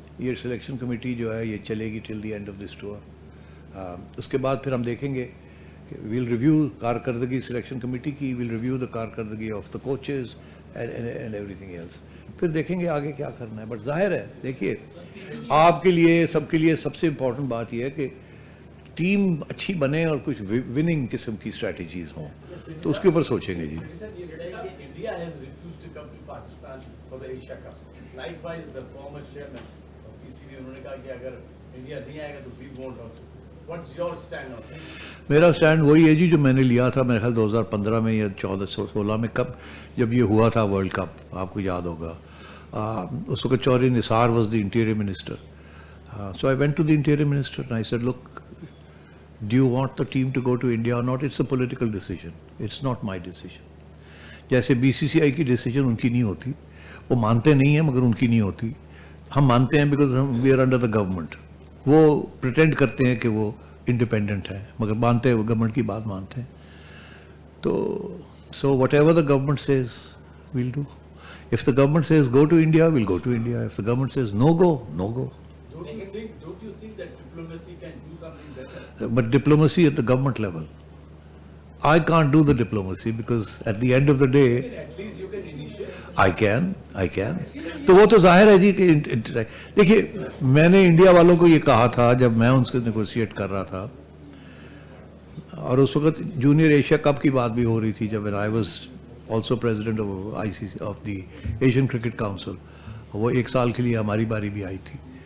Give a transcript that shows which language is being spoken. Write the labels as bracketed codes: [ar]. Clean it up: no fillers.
[hi] ये selection committee जो है ये चलेगी [en] Till the end of this tour. [hi] उसके बाद फिर हम देखेंगे कि [en] will review कारकर्दगी selection committee की, will review the कारकर्दगी of the coaches and everything else, [hi] फिर देखेंगे आगे क्या करना है। बट जाहिर है, देखिए, आपके लिए सबके लिए सबसे इम्पोर्टेंट बात यह है कि टीम अच्छी बने और कुछ विनिंग किस्म की स्ट्रेटजीज हों, तो उसके ऊपर सोचेंगे जी। [en] India has refused to come to Pakistan for the Asia Cup. Likewise, the former chairman of TCB [hi] उन्होंने कहा कि अगर इंडिया नहीं आएगा तो [en] we won't also. What's your stand on it? [hi] मेरा स्टैंड वही है जी जो मैंने लिया था मेरे ख्याल 2015 में या 14-16 में, कब जब ये हुआ था वर्ल्ड कप, आपको याद होगा। उस वक्त Chaudhary Nisar [en] Was the interior minister, so I went to the interior minister and I said, look, do you want the team to go to India or not? It's a political decision. It's not my decision. [hi] जैसे BCCI की decision उनकी नहीं होती, वो मानते नहीं हैं मगर उनकी नहीं होती, हम मानते हैं बिकॉज हम [en] We are under the government. [hi] वो प्रिटेंड करते हैं कि वो इंडिपेंडेंट है मगर मानते हैं, गवर्नमेंट की बात मानते हैं। [en] तो so whatever the government says we'll do. If the government says go to India, will go to India. If the government says no go, no go. Don't you think that diplomacy can do something better? But diplomacy at the government level, I can't do the diplomacy because at the end of the day, At least you can initiate. I can. [hi] तो वो तो जाहिर है जी कि देखिए, मैंने India वालों को ये कहा था जब मैं उनसे नेगोशिएट कर रहा था, और उस वक्त जूनियर एशिया कप की बात भी हो रही थी, [en] जब I was also president of ICC of the Asian cricket council, [hi] वो 1 साल के लिए हमारी बारी भी आई थी।